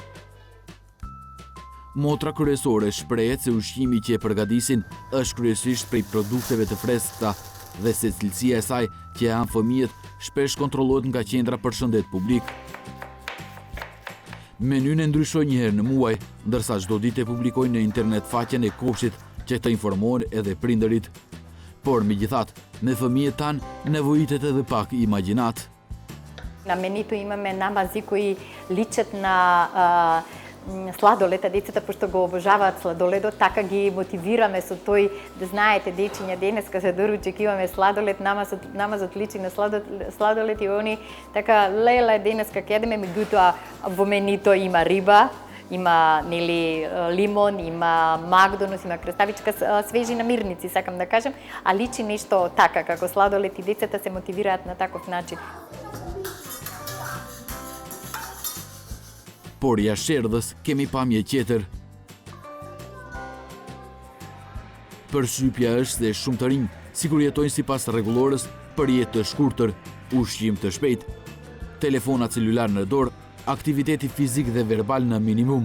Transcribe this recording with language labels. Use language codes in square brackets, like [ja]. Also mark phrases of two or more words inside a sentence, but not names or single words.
[sq] Motra kryesore shprehet se ushqimi që e përgatisin është kryesisht prej produkteve të freskëta dhe se cilësia e saj që e han fëmijët shpesh kontrollohet nga qendra për shëndet publik. Menyn e ndryshoi një herë në muaj, ndërsa çdo ditë e publikojnë në internet faqen e kopshtit që të informohen edhe prindërit. Por megjithatë, me fëmijët tanë nevojitet edhe pak imagjinat. [mk] На менито имаме намази кои личат на сладолета, децата пошто го обожаваат сладоледот, така ги мотивираме со тој да знаете дечиња денеска за доручек имаме сладолед, намазот личи на сладолед и они така леле денеска ќе едеме, меѓутоа во менито има риба, има нели лимон, има Макдонус, има краставичка, свежи намирници, сакам да кажем, а личи нешто така како сладолед и децата се мотивираат на таков начин. [sq] Por jashtë erdhës kemi pamje tjetër. Përshtypja është se shumë të rinj sikur jetojnë sipas rregullorës për jetë të shkurtër, ushqim të shpejt, telefona celular në dorë, aktiviteti fizik dhe verbal në minimum.